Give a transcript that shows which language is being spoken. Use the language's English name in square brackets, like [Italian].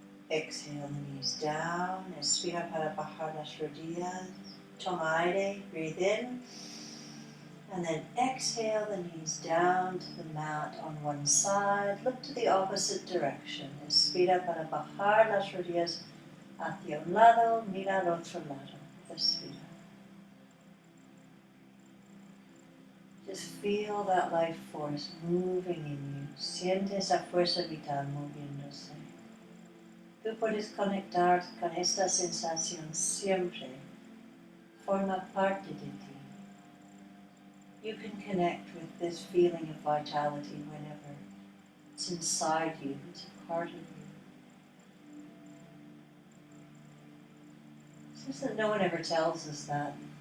[English] Exhale the knees down, [Spanish] expira para bajar las rodillas. Toma aire, [English] breathe in. And then exhale the knees down to the mat on one side. Look to the opposite direction. [Spanish] Respira para bajar las rodillas hacia un lado, mira al otro lado. Respira. [English] Just feel that life force moving in you. [Spanish] Siente esa fuerza vital moviéndose. Tú puedes conectar con esta sensación siempre. Forma parte de ti. [English] You can connect with this feeling of vitality whenever. It's inside you. It's a part of you. It's just that no one ever tells us that.